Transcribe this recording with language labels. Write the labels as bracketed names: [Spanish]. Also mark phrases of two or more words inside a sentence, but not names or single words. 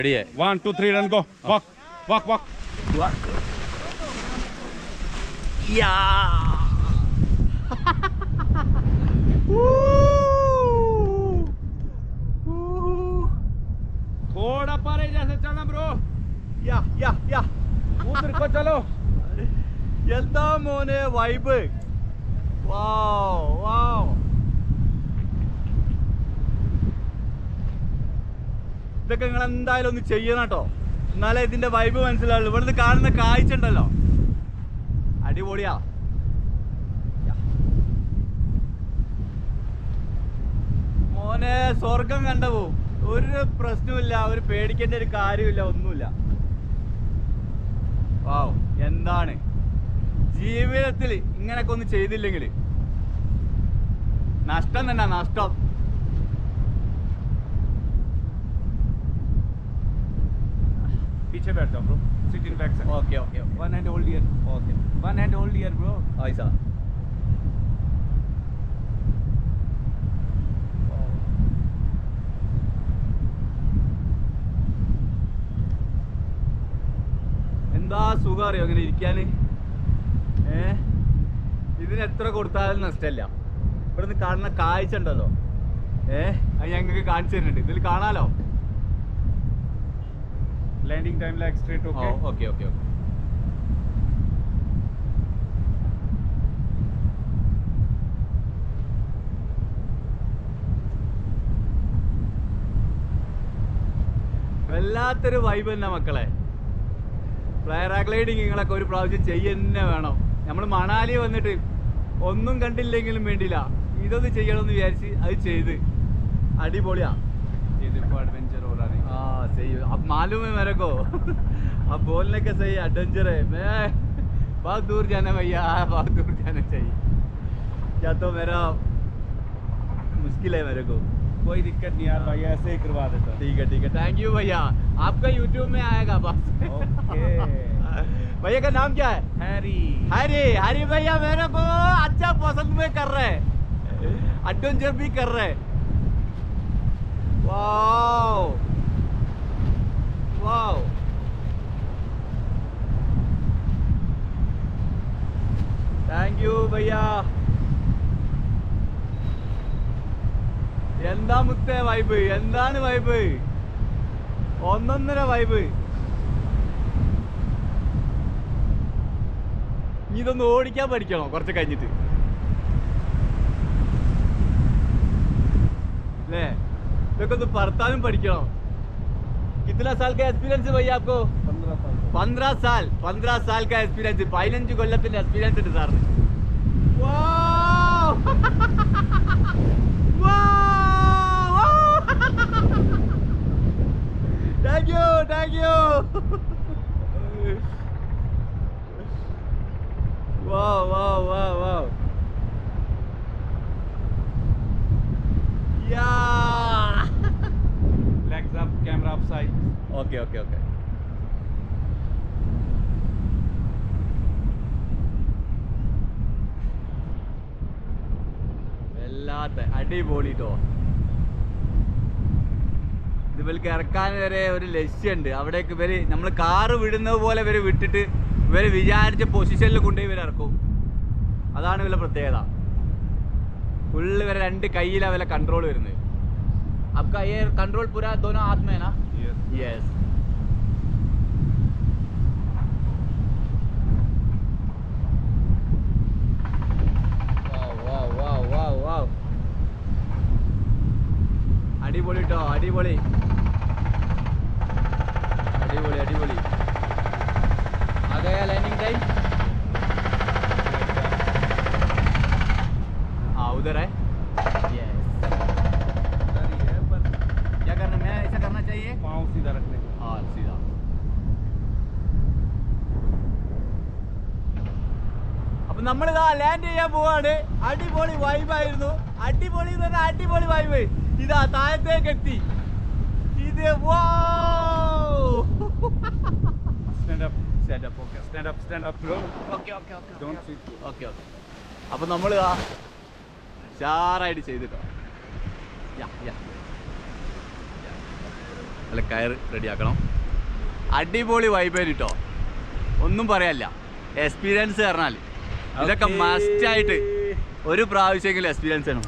[English] Ready? 1, 2, 3, and go. Walk, walk, walk. Walk. Yeah. [Hindi] थोड़ा परे जैसे चलना ब्रो. [English] Yeah. [Hindi] उधर को चलो. [Malayalam] എന്താ മോനെ വൈബ്. വാവ്. ഇതൊക്കെ നിങ്ങൾ എന്തായാലും ഒന്ന് ചെയ്യണം കേട്ടോ, എന്നാലേ ഇതിന്റെ വൈബ് മനസ്സിലാവുള്ളൂ. ഇവിടുന്ന് കാണുന്ന കാഴ്ച ഉണ്ടല്ലോ, അടിപൊളിയാ. മോനെ സ്വർഗം കണ്ടു. ഒരു പ്രശ്നമില്ല, ഒരു പേടിക്കേണ്ട ഒരു കാര്യമില്ല, ഒന്നുമില്ല. വാവ്, എന്താണ് ജീവിതത്തിൽ ഇങ്ങനൊക്കെ ഒന്ന് ചെയ്തില്ലെങ്കിൽ നഷ്ടം തന്നെ, നഷ്ടം. [Hindi] पीछे बैठ जाओ ब्रो. [English] Sit in back side. Okay. One hand hold here. Okay. One hand hold here bro. [Malayalam] Aisa. എന്താ സുഖം അറിയോ അങ്ങനെ ഇരിക്കാന്. ഇതിന് എത്ര കൊടുത്താലും നഷ്ടമല്ല. ഇവിടുന്ന് കാണുന്ന കാഴ്ച ഉണ്ടല്ലോ, അത് ഞങ്ങൾക്ക് കാണിച്ചു തരുന്നുണ്ട്. ഇതിൽ കാണാലോ. [English] Landing time leg straight, okay? Oh, okay. [Malayalam] വല്ലാത്തൊരു വൈബ് തന്നെ മക്കളെ. പാരാഗ്ലൈഡിങ് നിങ്ങളൊക്കെ ഒരു പ്രാവശ്യം ചെയ്യുന്നെ വേണം. നമ്മൾ മണാലി വന്നിട്ട് ഒന്നും കണ്ടില്ലെങ്കിലും വേണ്ടില്ല, ഇതൊന്ന് ചെയ്യണമെന്ന് വിചാരിച്ച് അത് ചെയ്ത് അടിപൊളിയാ. [Hindi] ये देखो एडवेंचर हो रहा है. हाँ सही है, अब मालूम है मेरे को. अब बोलने का सही एडवेंचर है. मैं बहुत दूर जाना भैया, बहुत दूर जाना चाहिए. क्या तो मेरा मुश्किल है मेरे को. कोई दिक्कत नहीं यार भाई, ऐसे ही करवा देता. ठीक है. [English] thank you [Hindi] भैया, आपका यूट्यूब में आएगा बस. ओके. भैया का नाम क्या है? हरी भैया मेरे को अच्छा पसंद में कर रहे हैं, एडवेंचर भी कर रहे हैं. वाओ. [English] thank you ഭയ്യ. [Malayalam] എന്താ മുത്തേ വൈബ്, എന്താണ് വൈബ്, ഒന്നൊന്നര വൈബ്. ഇതൊന്ന് ഓടിക്കാൻ പഠിക്കണോ കുറച്ച് കഴിഞ്ഞിട്ട് അല്ലേ? ഇതൊക്കെ ഒന്ന് പറത്താനും പഠിക്കണം. [Hindi] कितना साल का एक्सपीरियंस है भैया आपको? 15 साल का एक्सपीरियंस. [Malayalam] 15 കൊല്ലത്തിന്റെ എക്സ്പീരിയൻസ് ഉണ്ട് സാറിന്. [English] thank you. [Malayalam] വാവ്. [English] Legs up, camera upside. [Malayalam] Okay. വല്ലാത്ത അടിപൊളി ട്ടോ. ഇവർക്ക് ഇറക്കാൻ വരെ ഒരു ലക്ഷ്യമുണ്ട്. അവിടേക്ക് ഇവര് നമ്മൾ കാറ് വിടുന്നത് പോലെ ഇവര് വിട്ടിട്ട് ഇവര് വിചാരിച്ച പൊസിഷനിൽ കൊണ്ടുപോയി ഇവർ ഇറക്കും. അതാണ് ഇവരുടെ പ്രത്യേകത. ഫുള്ള് ഇവരെ രണ്ട് കയ്യിലാണ് ഇവരെ കൺട്രോൾ വരുന്നത്. [Hindi] आपका ये कंट्रोल पूरा दोनों हाथ में है ना? [English] Yes. Wow. [Malayalam] അടിപൊളി ട്ടോ, അടിപൊളി. [Hindi] आ गया [English] landing time. [Hindi] हाँ उधर है. Yes. क्या करना है? ऐसा करना चाहिए, पाँव सीधा रखने को. हाँ सीधा. [Malayalam] അപ്പൊ നമ്മളിതാ ലാൻഡ് ചെയ്യാൻ പോവാണ്. അടിപൊളി വൈബായിരുന്നു. അടിപൊളി വൈബ്. ഇതാ താഴത്തേക്ക് എത്തി. ഇത് [English] stand up bro. Okay. Don't sit. [Malayalam] Okay. അപ്പൊ നമ്മൾ ഷാറായിട്ട് ചെയ്തിട്ടോ. അല്ല കയറ് റെഡിയാക്കണം. അടിപൊളി വൈബ് കേട്ടോ, ഒന്നും പറയാനില്ല. എക്സ്പീരിയൻസ് പറഞ്ഞാൽ ഇതൊക്കെ മസ്റ്റായിട്ട് ഒരു പ്രാവശ്യമെങ്കിലും എക്സ്പീരിയൻസ് ചെയ്യണം.